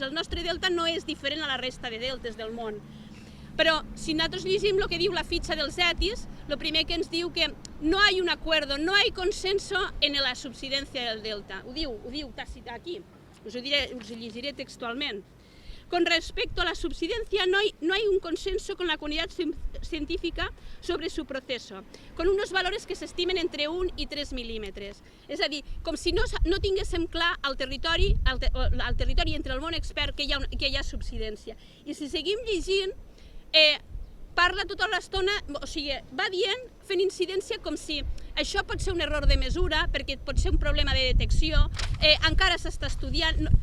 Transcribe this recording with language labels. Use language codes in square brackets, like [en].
[ca] El nostre delta no és diferent a la resta de deltes del món. Però si nosaltres llegim el que diu la fitxa dels ETIs, el primer que ens diu que [es] no hay un acuerdo, no hay consenso en la subsidencia del delta. [ca] Ho diu tàcit aquí, us ho llegiré textualment. [es] Con respecto a la subsidencia, no hay un consenso con la comunidad científica sobre su proceso, con unos valores que [ca] s'estimen entre 1 i 3 mil·límetres. És a dir, com si no tinguéssim clar al territori entre el món expert que hi ha subsidència. I si seguim llegint, parla tota l'estona, o sigui, va dient, fent incidència com si això pot ser un error de mesura, perquè pot ser un problema de detecció, encara s'està estudiant.